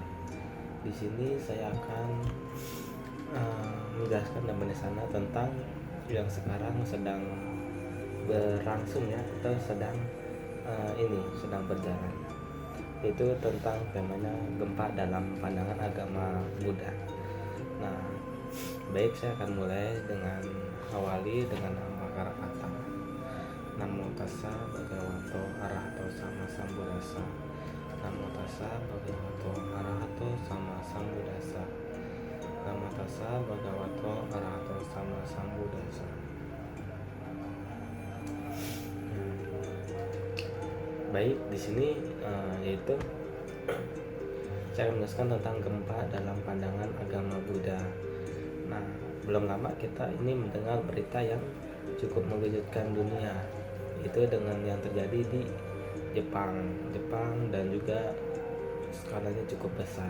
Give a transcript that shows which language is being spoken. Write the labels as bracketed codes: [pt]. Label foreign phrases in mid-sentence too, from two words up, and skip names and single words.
[id] Di sini saya akan menjelaskan dan menesana tentang yang sekarang sedang berlangsung ya, atau sedang berjalan, yaitu tentang temanya gempa dalam pandangan agama Buddha. Nah, baik, saya akan mulai dengan awali dengan nama Karakata. [pi] Namo tassa bhagavato arahato sama sambuddhassa. Namo tassa bhagavato arahato sama sambuddhassa. Namo tassa bhagavato arahato sama sambuddhassa. [id] Baik, di sini yaitu saya akan menjelaskan tentang gempa dalam pandangan agama Buddha. Nah, belum lama kita ini mendengar berita yang cukup mengejutkan dunia, itu dengan yang terjadi di Jepang dan juga skalanya cukup besar.